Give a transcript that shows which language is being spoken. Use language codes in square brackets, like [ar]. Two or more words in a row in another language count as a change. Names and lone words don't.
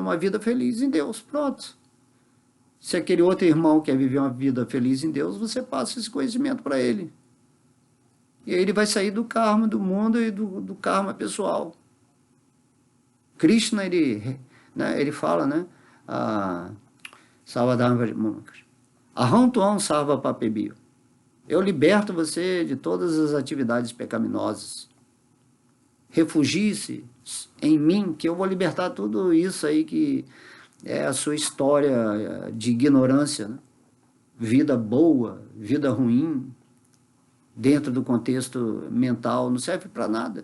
[pt] Uma vida feliz em Deus. Pronto. Se aquele outro irmão quer viver uma vida feliz em Deus, você passa esse conhecimento para ele. E aí ele vai sair do karma do mundo e do karma pessoal. Krishna, ele fala, né? [sa] Aham tuam sarva papebio. [pt] Eu liberto você de todas as atividades pecaminosas. Refugie-se em mim, que eu vou libertar tudo isso aí que é a sua história de ignorância, né? Vida boa, vida ruim, dentro do contexto mental, não serve para nada.